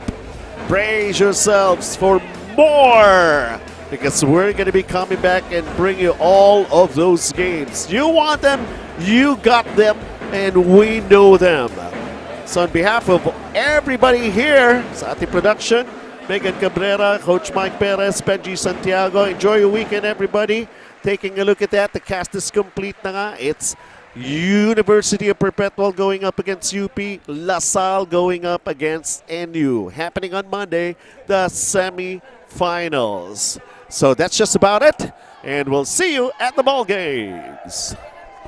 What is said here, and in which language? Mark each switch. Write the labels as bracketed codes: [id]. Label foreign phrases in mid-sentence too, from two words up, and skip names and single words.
[en] Brace yourselves for more because we're going to be coming back and bring you all of those games. You want them, you got them, and we know them. So on behalf of everybody here [tl] sa ating [en] production, Megan Cabrera, Coach Mike Perez, Benji Santiago. Enjoy your weekend, everybody. Taking a look at that, the cast is complete [tl] na nga. [en] It's University of Perpetual going up against UP, LaSalle going up against NU. Happening on Monday, the semi-finals. So that's just about it, and we'll see you at the ball games.